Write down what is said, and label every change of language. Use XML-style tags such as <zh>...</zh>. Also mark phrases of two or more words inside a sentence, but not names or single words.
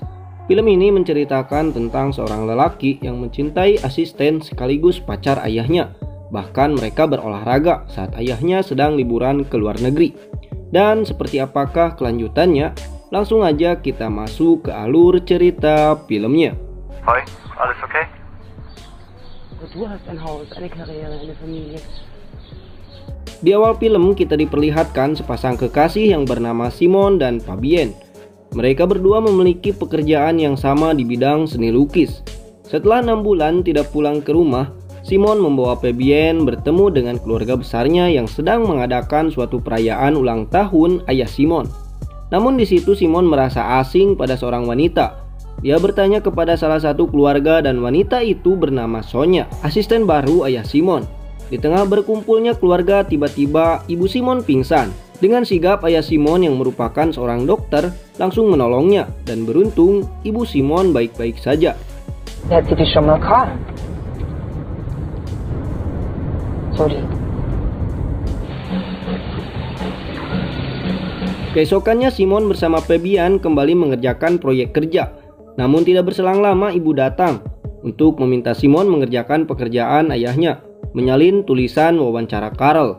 <id>Film ini menceritakan tentang seorang lelaki yang mencintai asisten sekaligus pacar ayahnya. Bahkan mereka berolahraga saat ayahnya sedang liburan ke luar negeri. Dan seperti apakah kelanjutannya? Langsung aja kita masuk ke alur cerita filmnya.</id> <de>Hoi, alles okay? Du hast ein Haus, eine Karriere, eine Familie.</de> <id>Di awal film kita diperlihatkan sepasang kekasih yang bernama Simon dan Fabienne. Mereka berdua memiliki pekerjaan yang sama di bidang seni lukis. Setelah 6 bulan tidak pulang ke rumah, Simon membawa Fabienne bertemu dengan keluarga besarnya yang sedang mengadakan suatu perayaan ulang tahun ayah Simon. Namun di situ Simon merasa asing pada seorang wanita. Dia bertanya kepada salah satu keluarga dan wanita itu bernama Sonya, asisten baru ayah Simon. Di tengah berkumpulnya keluarga, tiba-tiba ibu Simon pingsan. Dengan sigap ayah Simon yang merupakan seorang dokter langsung menolongnya, dan beruntung ibu Simon baik-baik saja.</id> <de>Hat sie dich schon mal krank? Sorry.</de> <id>Keesokannya Simon bersama Fabienne kembali mengerjakan proyek kerja. Namun tidak berselang lama ibu datang untuk meminta Simon mengerjakan pekerjaan ayahnya, menyalin tulisan wawancara Carl.</id>